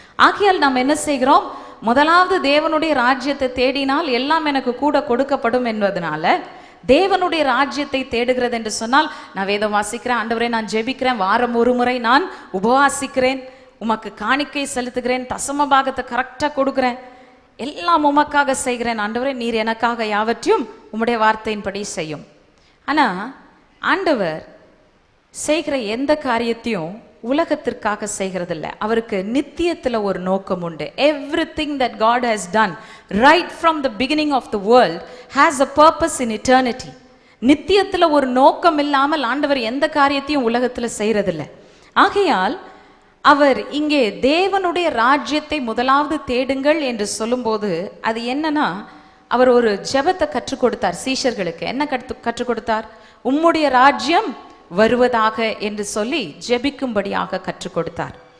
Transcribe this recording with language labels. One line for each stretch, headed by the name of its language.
Tamil: ஆகையால் நாம் என்ன செய்கிறோம்? முதலாவது தேவனுடைய ராஜ்யத்தை தேடினால் எல்லாம் எனக்கு கூட கொடுக்கப்படும் என்பதனால தேவனுடைய ராஜ்யத்தை தேடுகிறது என்று சொன்னால், நான் வேதம் வாசிக்கிறேன், ஆண்டவரே நான் ஜெபிக்கிறேன், வாரம் ஒரு முறை நான் உபவாசிக்கிறேன், உமக்கு காணிக்கை செலுத்துகிறேன், தசம பாகத்தை கரெக்டாக கொடுக்குறேன், எல்லாம் உமக்காக செய்கிறேன் ஆண்டவரே, நீர் எனக்காக யாவற்றையும் உம்முடைய வார்த்தையின்படி செய்யும். ஆனா ஆண்டவர் செய்கிற எந்த காரியத்தையும் உலகத்திற்காக செய்கிறதில்ல. அவருக்கு நித்தியத்துல ஒரு நோக்கம் உண்டு.
English: Everything that God has done right from the beginning of the world has a purpose in eternity.
Tamil: நித்தியத்துல ஒரு நோக்கம் இல்லாமல் ஆண்டவர் எந்த காரியத்தையும் உலகத்துல செய்யறதில்ல. ஆகையால் அவர் இங்கே தேவனுடைய ராஜ்யத்தை முதலாவது தேடுங்கள் என்று சொல்லும்போது அது என்னன்னா, அவர் ஒரு ஜெபத்தை கற்றுக் கொடுத்தார் சீஷர்களுக்கு. என்ன கற்றுக் கொடுத்தார்? உம்முடைய ராஜ்யம் வருவதாக என்று சொல்லி ஜெபிக்கும்படியாக கற்றுக் கொடுத்தார்.